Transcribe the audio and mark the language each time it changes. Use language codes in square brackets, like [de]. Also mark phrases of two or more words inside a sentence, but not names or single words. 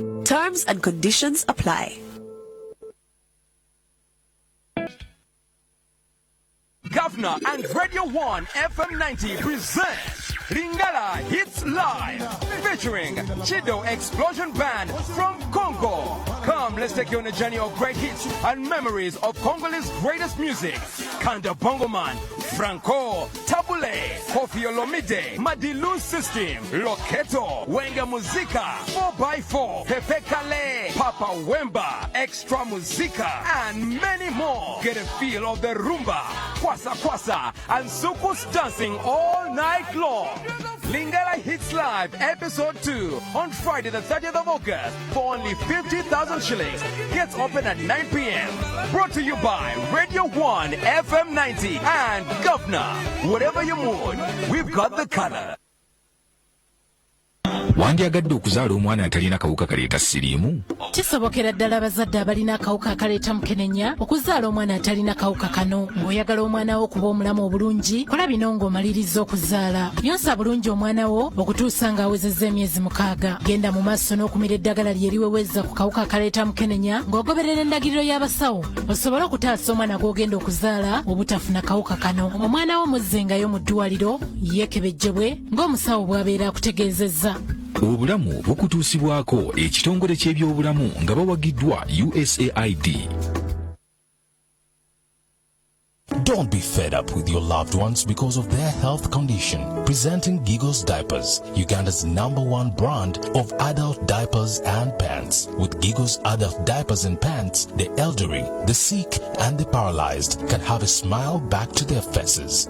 [en] Terms and conditions apply. Governor and Radio 1 FM 90 present Lingala Hits Live, featuring Chido Explosion Band from Congo. Come, let's take you on a journey of great hits and memories of Congolese greatest music. Kanda Bongoman, Franco, Tabule, Kofi Olomide, Madilu System, Loketo, Wenga Muzika, 4x4, Pepe Kale, Papa Wemba, Extra Muzika, and many more. Get a feel of the rumba, kwasa kwasa, and sukus dancing all night long. Lingala Hits Live Episode 2 on Friday the 30th of August for only 50,000 shillings. Gets open at 9 p.m. Brought to you by Radio 1 FM 90 and Governor. Whatever your mood, we've got the color. [lg] Wandyagadde okuzaala omwana atalina kawuka kaleeta siriimu? Kisobokera ddala abazadde abalina akawuka akaleeta mukenenya okuzaala omwana atalina kawuka kano. Ng'oyagala omwana wo okuba omulamu obulungi, kola bino ng'omaliriza okuzaala. Yonsa bulungi omwana wo okutuusa ng'awezezza emyezi 6. Genda mu maaso n'okumira eddagala lye eriweweza ku kawuka akaleeta mukenenya ng'ogoberera endagiriro y'abasawo osobole okutaasa omwana gw'ogenda okuzaala obutafuna kawuka kano. Omwana wo muzzengayo mu ddwaliro yeekebejjebwe ng'omusawo bw'abeera akutegeezezza. Obulamu bukutuusibwako ekitongole ky'ebyobulamu nga bawagiddwa USAID. [en] Don't be fed up with your loved ones because of their health condition. Presenting Giggles Diapers, Uganda's #1 brand of adult diapers and pants. With Giggles adult diapers and pants, the elderly, the sick, and the paralyzed can have a smile back to their faces.